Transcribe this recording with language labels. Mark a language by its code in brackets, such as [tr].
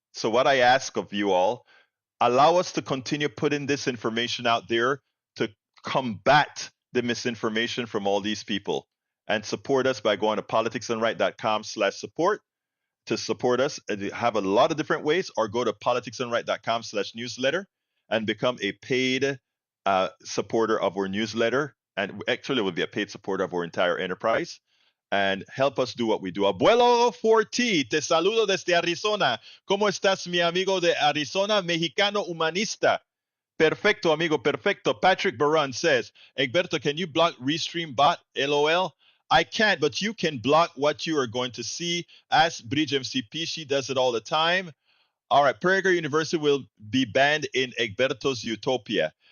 [en] So what I ask of you all, allow us to continue putting this information out there to combat the misinformation from all these people, and support us by going to politicsdoneright.com/support to support us. Have a lot of different ways, or go to politicsdoneright.com/newsletter and become a paid supporter of our newsletter, and actually will be a paid supporter of our entire enterprise, and help us do what we do. [es] Abuelo 4T, te saludo desde Arizona. ¿Cómo estás, mi amigo de Arizona? Mexicano humanista. Perfecto, amigo, perfecto. [en] Patrick Baran says, Egberto, can you block Restream bot? LOL. I can't, but you can block what you are going to see. Ask Bridge MCP. She does it all the time. All right, Prager University will be banned in Egberto's Utopia.